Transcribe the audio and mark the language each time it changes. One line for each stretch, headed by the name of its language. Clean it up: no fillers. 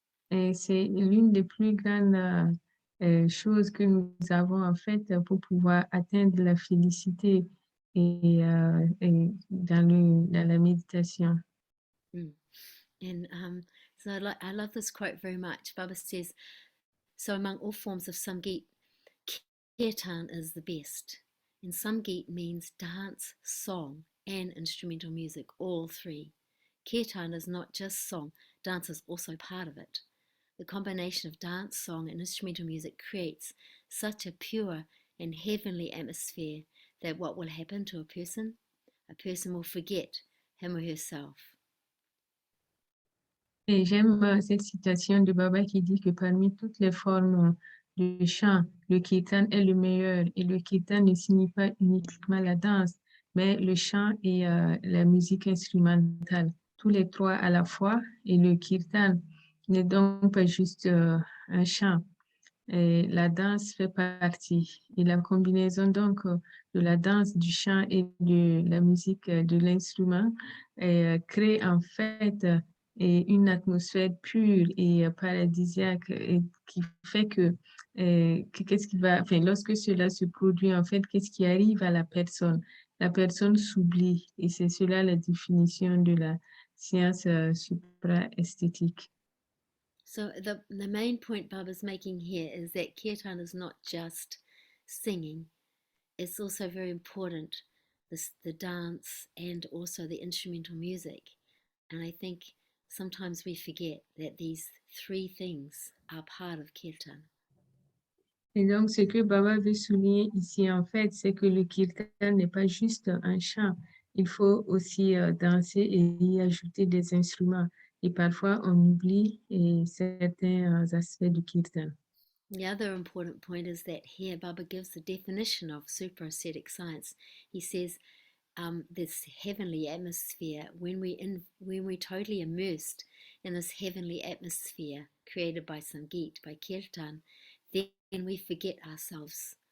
French: Et c'est l'une des plus grandes choses que nous avons en fait pour pouvoir atteindre la félicité et dans la méditation.
English: And so I love this quote very much. Baba says, so among all forms of Samgit, Kirtan is the best. And Samgit means dance, song, and instrumental music, all three. Kirtan is not just song, dance is also part of it. The combination of dance, song, and instrumental music creates such a pure and heavenly atmosphere that what will happen to a person will forget him or herself.
French: Et j'aime cette citation de Baba qui dit que parmi toutes les formes de chant, le kirtan est le meilleur. Et le kirtan ne signifie pas uniquement la danse, mais le chant et la musique instrumentale. Tous les trois à la fois. Et le kirtan n'est donc pas juste un chant. Et la danse fait partie. Et la combinaison donc de la danse, du chant et de la musique, de l'instrument, crée en fait une atmosphère pure et paradisiaque et qui fait que qu'est-ce qui va, enfin, lorsque cela se produit, en fait, qu'est-ce qui arrive à la personne? La personne s'oublie et c'est cela la définition de la science supra-esthétique.
English: So the main point Baba's making here is that Kirtan is not just singing, it's also very important, the dance and also the instrumental music. And I think sometimes we forget that these three things are part of Kirtan.
French: Et donc, ce que Baba veut souligner ici, en fait, c'est que le kirtan n'est pas juste un chant. Il faut aussi danser et y ajouter des instruments. Et parfois, on oublie certains aspects du kirtan.
English: The other important point is that here Baba gives the definition of supra-ascetic science. He says this heavenly atmosphere, when we're totally immersed in this heavenly atmosphere created by Samgit, by Kirtan, then we forget ourselves.